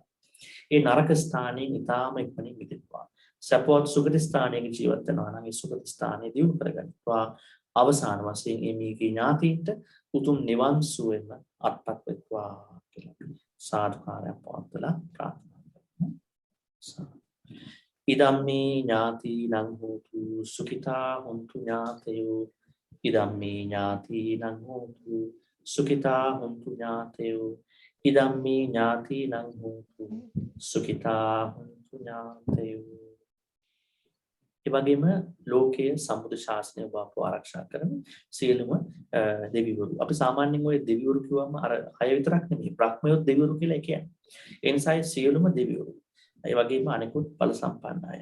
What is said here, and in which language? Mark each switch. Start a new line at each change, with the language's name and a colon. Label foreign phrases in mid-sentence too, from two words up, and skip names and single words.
Sinhala: ඒ නරක ස්ථානයෙන් ඊටාම ඉක්මනින් මිදෙනවා. සපෝත් සුගති ස්ථානයක ජීවත් වෙනවා නම් ඒ සුගති ස්ථානයේ දියුණු කරගන්නවා. අවසාන වශයෙන් මේ ඥාතීන්ට උතුම් නිවන් සුවෙම අත්පත් වෙත්වා කියලා සාදුකාරයක් පවත්වලා ප්‍රාර්ථනා කරනවා.
Pali: ඉදම්මේ ඥාතිනං හෝතු සුඛිතා හොන්තු ඥාතයෝ ඉදම්මේ ඥාතිනං හෝතු සුඛිතා හොන්තු ඥාතයෝ ඉදම්මේ ඥාතිනං හෝතු සුඛිතා හොන්තු ඥාතයෝ.
Sinhala: ඒ වගේම ලෝකයේ සම්බුද්ධ ශාසනය බව ආරක්ෂා කරන සියලුම දෙවිවරු. අපි සාමාන්‍යයෙන් ওই දෙවිවරු කියවම අර අය විතරක් නෙමෙයි බ්‍රහ්මයෝ දෙවිවරු කියලා කියන්නේ. ඒ නිසා සියලුම දෙවිවරු. ඒ වගේම අනිකුත් බල සම්පන්න අය.